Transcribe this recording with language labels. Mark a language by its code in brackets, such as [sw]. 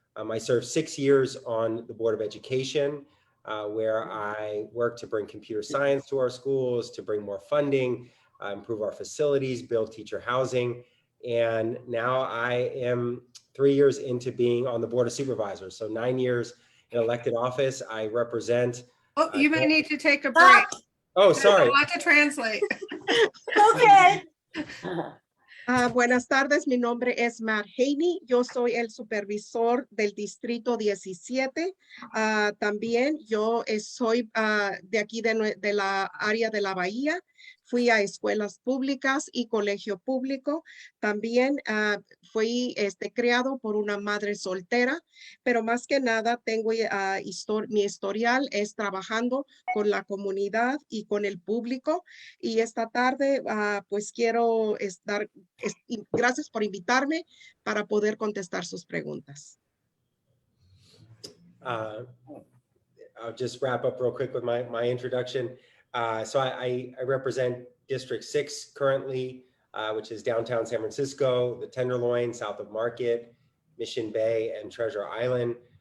[en] I served 6 years on the Board of Education, where I worked to bring computer science to our schools, to bring more funding, improve our facilities, build teacher housing. And now I am 3 years into being on the Board of Supervisors. So 9 years in elected office. I represent. Oh, you may need to take a break. Oh, sorry. I want to translate. Okay. [es] Buenas tardes, mi nombre es Matt Haney, yo soy el supervisor del Distrito 17. También yo soy de aquí de la área de la Bahía. Fui a escuelas públicas y colegio público. También fui criado por una madre soltera, pero más que nada tengo mi historial es trabajando con la comunidad y con el público. Y esta tarde pues quiero gracias por invitarme para poder contestar sus preguntas. [en] I'll just wrap up real quick with my introduction. So I represent District 6 currently, which is downtown San Francisco, the Tenderloin, south of Market, Mission Bay, and Treasure Island.